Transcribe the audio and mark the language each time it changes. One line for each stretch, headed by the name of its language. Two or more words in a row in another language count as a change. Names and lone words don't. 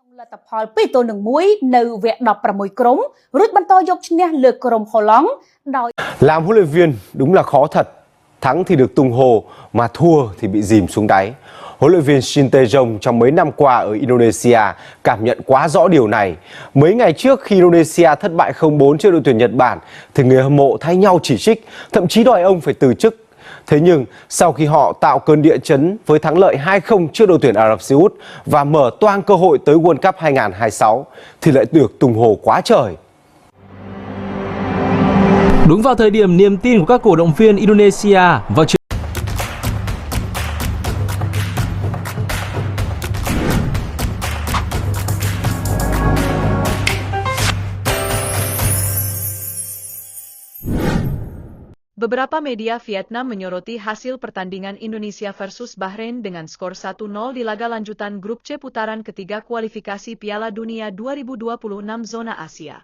Khmer: លទ្ធផល2-1 នៅវគ្គ16ក្រុមរួចបន្តយកឈ្នះលើក្រុមហូឡង់ដោយ
Vietnamese: Làm huấn luyện viên đúng là khó thật. Thắng thì được tung hô, mà thua thì bị dìm xuống đáy. Huấn luyện viên Shin Tae-jong trong mấy năm qua ở Indonesia cảm nhận quá rõ điều này. Mấy ngày trước khi Indonesia thất bại 0-4 trước đội tuyển Nhật Bản thì người hâm mộ thay nhau chỉ trích, thậm chí đòi ông phải từ chức. Thế nhưng sau khi họ tạo cơn địa chấn với thắng lợi 2-0 trước đội tuyển Ả Rập Xê Út và mở toang cơ hội tới World Cup 2026 thì lại được tung hô quá trời. Đúng vào thời điểm niềm tin của các cổ động viên Indonesia vào trận
Indonesian: Beberapa media Vietnam menyoroti hasil pertandingan Indonesia versus Bahrain dengan skor 1-0 di laga lanjutan grup C putaran ketiga kualifikasi Piala Dunia 2026 zona Asia.